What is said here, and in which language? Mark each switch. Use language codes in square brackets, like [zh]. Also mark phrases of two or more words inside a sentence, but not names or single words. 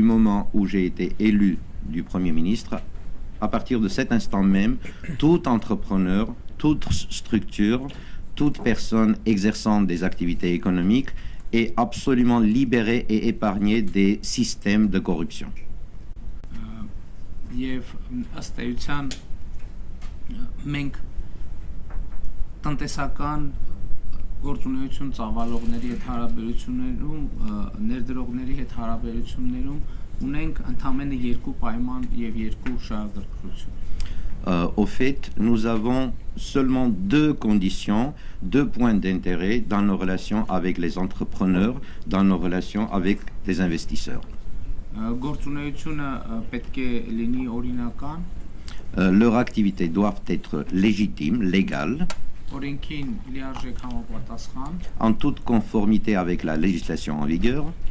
[fr] moment où j'ai été élu du Premier ministre, à partir de cet instant même, tout entrepreneur, toute structure, toute personne exerçant des activités économiques est absolument libérée et épargnée des systèmes de corruption. [hy] գործունեություն ծավալողների հետ հարաբերություններում ներդրողների հետ հարաբերություններում ունենք ընդամենը երկու պայման եւ երկու շահագրգռություն. [fr] Au fait, nous avons seulement deux conditions, deux points d'intérêt dans nos relations avec les entrepreneurs, dans nos relations avec les investisseurs. [hy] Գործունեությունը պետք է լինի օրինական. [fr] Leurs activités doivent être légitimes, légales. En toute conformité avec la législation en vigueur.